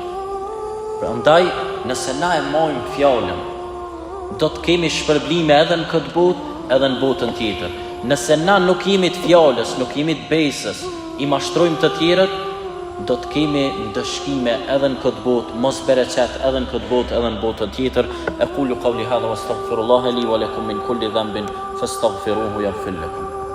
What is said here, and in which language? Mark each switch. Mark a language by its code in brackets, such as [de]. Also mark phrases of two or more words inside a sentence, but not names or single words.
[sq] Prandaj, nëse na e marrim fjalën, do të kemi shpërblime edhe në këtë botë, edhe në botën tjetër. Nëse na nuk jemi të fjalës, nuk jemi të besës, i mashtrojmë të tjerët, do të kemi ndëshkime edhe në këtë botë, mos bereqet edhe në këtë botë, edhe në botën tjetër. [ar] أقول قولي هذا وأستغفر الله لي ولكم من كل ذنب فاستغفروه يغفر لكم.